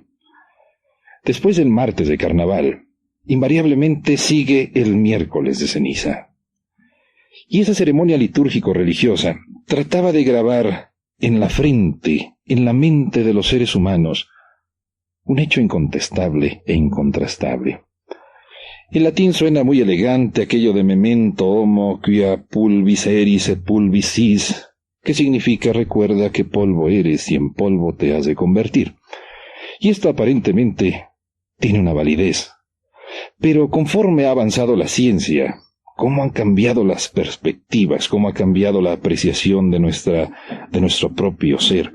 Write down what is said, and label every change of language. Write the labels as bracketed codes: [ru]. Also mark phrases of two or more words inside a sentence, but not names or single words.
[es] Después del martes de carnaval, invariablemente sigue el miércoles de ceniza. Y esa ceremonia litúrgico-religiosa trataba de grabar en la frente, en la mente de los seres humanos, un hecho incontestable e incontrastable. En latín suena muy elegante aquello de [la] memento homo quia pulvis eris et pulvis sis, [es] que significa recuerda que polvo eres y en polvo te has de convertir. Y esto aparentemente tiene una validez. Pero conforme ha avanzado la ciencia, cómo han cambiado las perspectivas, cómo ha cambiado la apreciación de nuestro propio ser.